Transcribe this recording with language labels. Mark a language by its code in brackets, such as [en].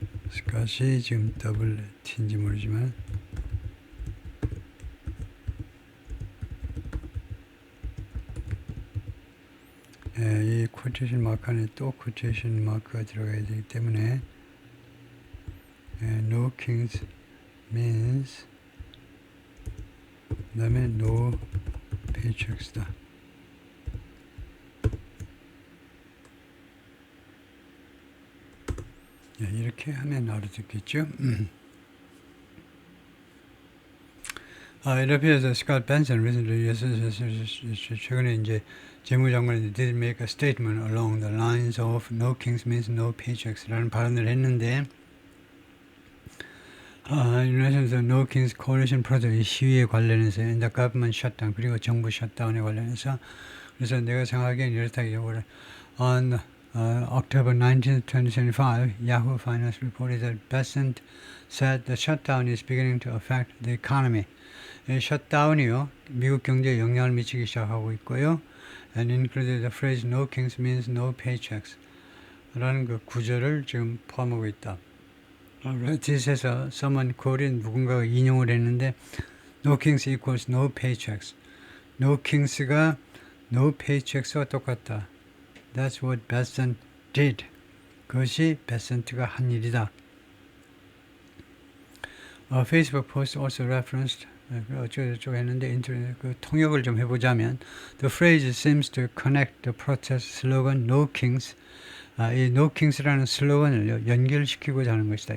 [ko] 스캇이 지금 더블 T인지 모르지만 이 쿼테이션 마크 안에 또 쿼테이션 마크가 들어가야 되기 때문에 [en] no kings means [ko] 그 다음에 no paychecks다. 이렇게 하면 알아듣겠죠? [en] It appears that Scott Benson recently, [ko] 최근에 이제 재무장관이 [en] did make a statement along the lines of no kings means no paychecks라는 발언을 했는데, in relation to no kings coalition protest [ko] 시위에 관련해서 [en] and the government shutdown [ko] 그리고 정부 셧다운에 관련해서 그래서 내가 생각하기엔 이렇다 이거를 [en] on October 19, 2025, Yahoo Finance reported that Besant said the shutdown is beginning to affect the economy. [ko] 셧다운이요, 미국 경제에 영향을 미치기 시작하고 있고요. [en] And included the phrase no kings means no paychecks [ko] 라는 그 구절을 지금 포함하고 있다. [en] Reddit에서 someone quoted [ko] 누군가가 인용을 했는데 [en] no kings equals no paychecks. [ko] no kings가 no paychecks와 똑같다. [en] That's what Besant did. [ko] 그것이 베센트가 한 일이다. [en] Facebook post also referenced [ko] 어쩌고저쩌고 했는데 인터넷 그 통역을 좀 해보자면 [en] The phrase seems to connect the protest slogan No Kings [ko] 이 No Kings라는 슬로건을 연결시키고자 하는 것이다.